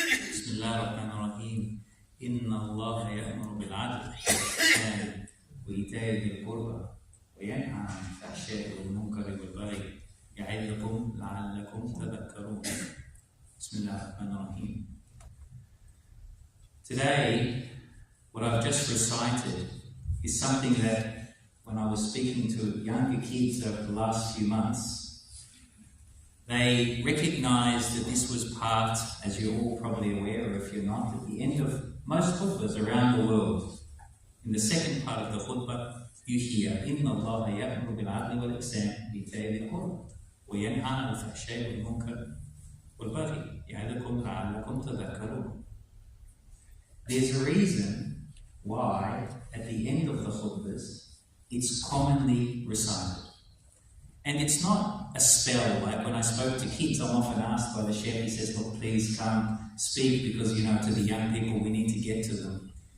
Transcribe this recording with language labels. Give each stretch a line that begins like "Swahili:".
Arabic: بسم الله الرحمن الرحيم. إن الله يأمر بالعدل والإحسان وإيتاء ذي القربى وينهى عن الفحشاء والمنكر والبغي يعظكم لعلكم تذكرون. بسم الله الرحمن الرحيم.
English: Today, what I've just recited is something that when I was speaking to younger kids over the last few months, they recognized that this was part, as you're all probably aware, or if you're not, at the end of most khutbahs around the world. In the second part of the khutbah, you hear,
Arabic: إِنَّ اللَّهَ يَأْمُرُ بِالْعَدْلِ وَالْإِحْسَانِ وَإِيتَاءِ ذِي الْقُرْبَى وَيَنْهَى عَنِ الْفَحْشَاءِ وَالْمُنكَرِ وَالْبَغْيِ يَعِظُكُمْ لَعَلَّكُمْ تَذَكَّرُونَ.
English: There's a reason why, at the end of the khutbahs, it's commonly recited. And it's not a spell, like when I spoke to kids, I'm often asked by the sheikh, he says, look, please come speak because, to the young people, we need to get to them.